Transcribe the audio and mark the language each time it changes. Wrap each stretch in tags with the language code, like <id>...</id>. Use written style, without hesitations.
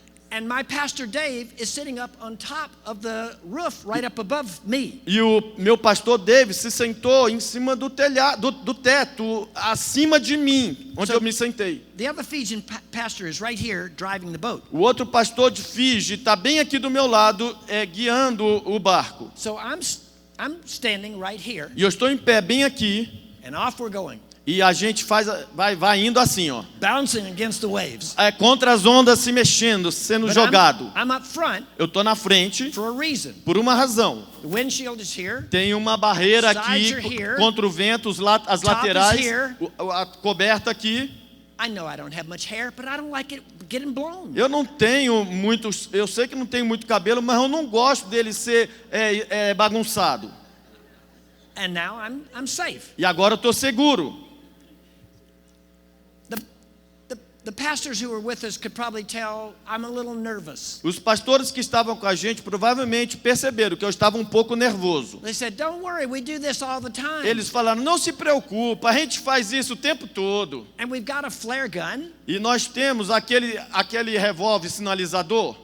<en>And my pastor Dave is sitting up on top of the roof right up above me.</en> <pt>E o meu pastor David se sentou em cima do telhado, do teto, acima de mim, onde eu me sentei.</pt> <en>The other Fijian pastor is right here driving the boat.</en> <pt>O outro pastor de Fiji está bem aqui do meu lado, guiando o barco.</pt> <en>So I'm standing right here,</en> <pt>E eu estou em pé bem aqui,</pt> <en>and off we're going,</en> <pt>e a gente vai indo assim, ó.</pt> <en>bouncing against the waves.</en> <pt>Contra as ondas se mexendo, sendo</pt> <en>But</en> <pt>jogado.</pt> <en>I'm up front</en> <pt>Eu estou na frente</pt> <en>for a reason.</en> <pt>por uma razão.</pt> <en>The windshield is here.</en> <pt>Tem uma barreira</pt> <en>Sides</en> <pt>aqui</pt> <en>are here.</en> <pt>contra o vento, as</pt> <en>Top</en> <pt>laterais,</pt> <en>is here.</en> <pt>a coberta aqui.</pt> <en>I know I don't have much hair, but I don't like it getting blown.</en> <pt>Eu não tenho muito, eu sei que não tenho muito cabelo, mas eu não gosto dele ser bagunçado.</pt> <en>And now I'm safe.</en> <pt>E agora eu estou seguro.</pt> <en>The pastors who were with us could probably tell I'm a little nervous.</en> <pt>Os pastores que estavam com a gente provavelmente perceberam que eu estava um pouco nervoso.</pt> <en>They said, "Don't worry, we do this all the time."</en> <pt>Eles falaram, não se preocupa, a gente faz isso o tempo todo.</pt> <en>And we've got a flare gun</en> <pt>E nós temos aquele revólver sinalizador</pt>